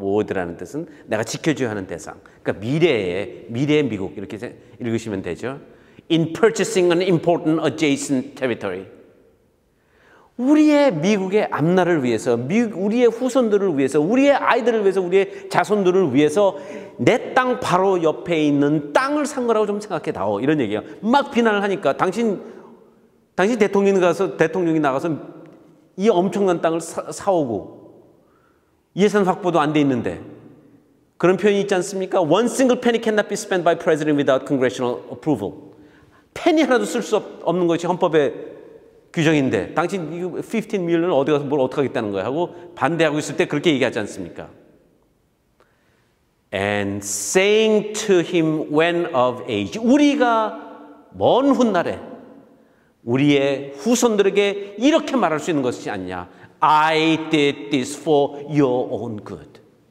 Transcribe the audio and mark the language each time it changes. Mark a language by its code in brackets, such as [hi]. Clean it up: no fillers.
[ko] word라는 뜻은 내가 지켜줘야 하는 대상. 그러니까 미래의 미국 이렇게 읽으시면 되죠. [en] In purchasing an important adjacent territory. [ko] 우리의 미국의 앞날을 위해서, 우리의 후손들을 위해서, 우리의 아이들을 위해서, 우리의 자손들을 위해서 내 땅 바로 옆에 있는 땅을 산 거라고 좀 생각해다오. 이런 얘기예요. 막 비난을 하니까 당신 대통령이 나가서 이 엄청난 땅을 사오고 예산 확보도 안 돼 있는데 그런 표현이 있지 않습니까? [en] One single penny cannot be spent by president without congressional approval. [ko] penny 하나도 쓸 수 없는 것이 헌법의 규정인데 당신 이거 15 밀리언을 어디 가서 뭘 어떻게 하겠다는 거야 하고 반대하고 있을 때 그렇게 얘기하지 않습니까? [en] And saying to him when of age. [ko] 우리가 먼 훗날에 우리의 후손들에게 이렇게 말할 수 있는 것이 아니냐. [en] I did this for your own good.